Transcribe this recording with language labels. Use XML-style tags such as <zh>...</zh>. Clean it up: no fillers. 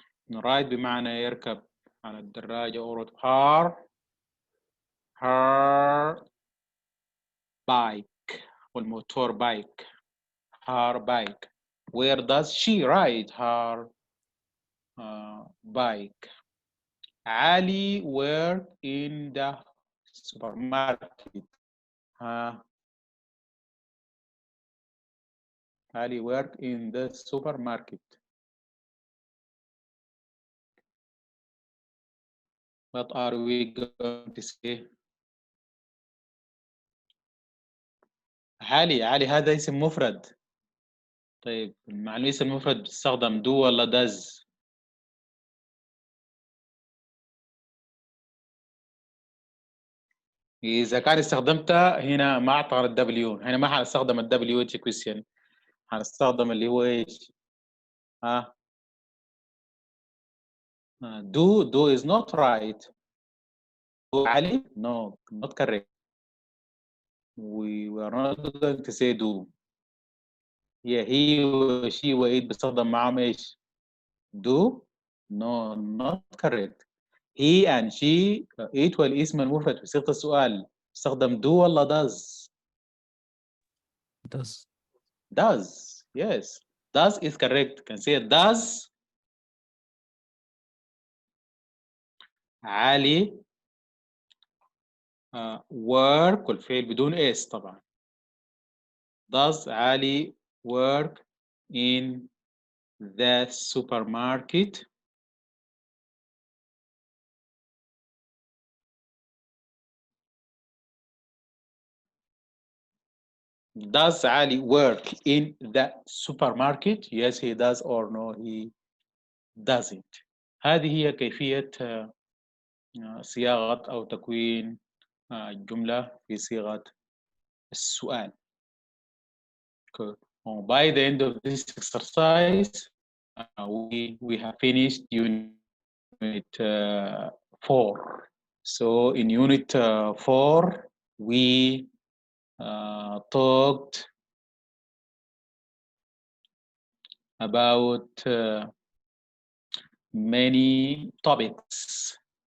<ar>ride بمعنى يركب على الدراجة أو</ar> <en>her bike</en> <ar>والموتور بايك.</ar> <en>her bike. Where does she ride her bike? Ali work in the supermarket. Ali work in the supermarket. What are we going to say?</en> <ar>علي هذا اسم مفرد. طيب مع الاسم المفرد بتستخدم do ولا does؟ إذا كان استخدمتها هنا ما أعطى الدبليو، هنا ما حنستخدم الدبليو اتش كويستشن، حنستخدم اللي هو إيش؟</ar> <en>do is not right. Do علي? No, not correct. We are not going to say do. Yeah, he و she و it</en> <ar>بستخدم معاهم إيش؟</ar> <en>do? No, not correct. He and she it</en> <ar>والاسم المفرد في صيغة السؤال استخدم do ولا does؟</ar> <en>Does. Does. Yes. Does is correct. Can say does.</en> <ar>علي work والفعل بدون اس طبعا.</ar> <en>Does Ali work in the supermarket? Does Ali work in the supermarket? Yes, he does, or no, he doesn't.</en> <ar>هذه هي كيفية صياغة أو تكوين الجملة في صيغة السؤال.</ar> <en>Okay. By the end of this exercise, we have finished unit 4. So in unit 4, we talked about many topics.</en>